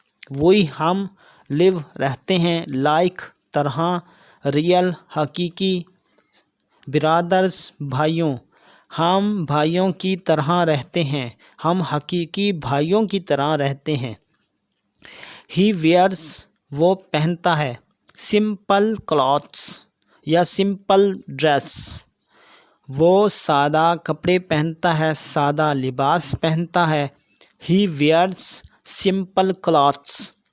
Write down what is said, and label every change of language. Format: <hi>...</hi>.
<ur>وہی ہم live رہتے ہیں like طرح</ur> <en>real</en> <ur>حقیقی</ur> <en>brothers</en> <ur>بھائیوں. ہم بھائیوں کی طرح رہتے ہیں، ہم حقیقی بھائیوں کی طرح رہتے ہیں.</ur> <en>He wears</en> <ur>وہ پہنتا ہے</ur> <en>simple clothes یا simple dress.</en> <ur>وہ سادہ کپڑے پہنتا ہے، سادہ لباس پہنتا ہے.</ur> <en>He wears simple clothes.</en>